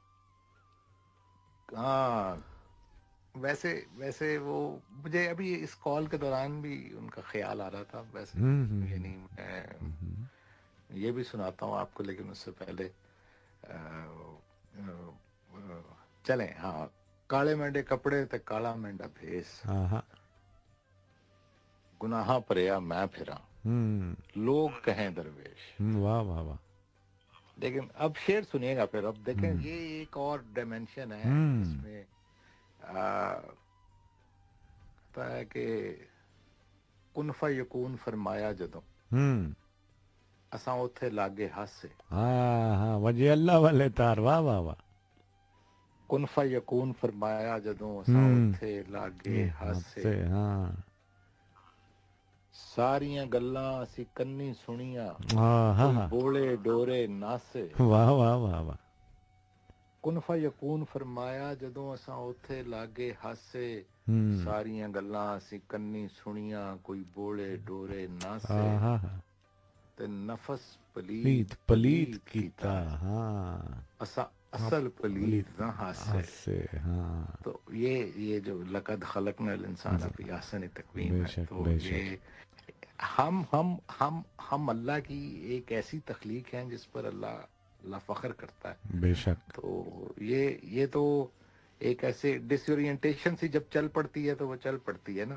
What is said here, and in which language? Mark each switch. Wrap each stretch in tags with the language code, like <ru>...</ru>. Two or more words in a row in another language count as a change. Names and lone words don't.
<ur>ہاں، ویسے وہ مجھے ابھی اس کال کے دوران بھی ان کا خیال آ رہا تھا، ویسے یعنی میں یہ بھی سناتا ہوں آپ کو، لیکن اس سے پہلے آ، چلیں، ہاں،</ur> <pa>کالے مینڈے کپڑے تے کالا مینڈا بھیس، ہاں ہاں گناہاں پریا میں پھراں، لوگ کہیں درویش۔ واہ واہ واہ،</pa> <ur>لیکن اب شعر سنیے گا، پھر اب دیکھیں یہ ایک اور ڈائمینشن ہے اس میں، کہتا ہے کہ</ur> <pa>کن فیکون فرمایا جدوں اساں اوتھے لاگے ہاسے، ہاں ہاں وجہ اللہ والے تار، واہ واہ واہ، کن فیکون فرمایا جدوں اساں اوتھے لاگے</pa> <ur>یہ ہاتھ</ur> <pa>ہاسے، سے، ہاں ساریاں گلاں اسی کنی سنیاں، ہاں ہاں کوئی ہاں، بولے ڈورے ناسے، واہ واہ واہ واہ، کن فیکون فرمایا جدوں اساں اوتھے لاگے ہاسے ساریاں گلاں اسی کنی سنیاں کوئی بوڑے ڈورے ناسے ہاں ہاں تے نفس پلیت پلیت پلیت پلیت کیتا کیتا ہے ہاں اسا ہاں اصل پلیت پلیت نہ ہاسے.</pa> <ur>ہاتھ سے ہاں تو یہ جو</ur> <ar>لقد خلقنا الانسان فی احسن تقویم</ar> <ur>بے ہے، شک تو بے شک یہ ہم اللہ کی ایک ایسی تخلیق ہیں جس پر اللہ فخر کرتا ہے. بے شک تو یہ تو ایک ایسے ڈس اورینٹیشن سی جب چل پڑتی ہے تو وہ چل پڑتی ہے نا.</ur>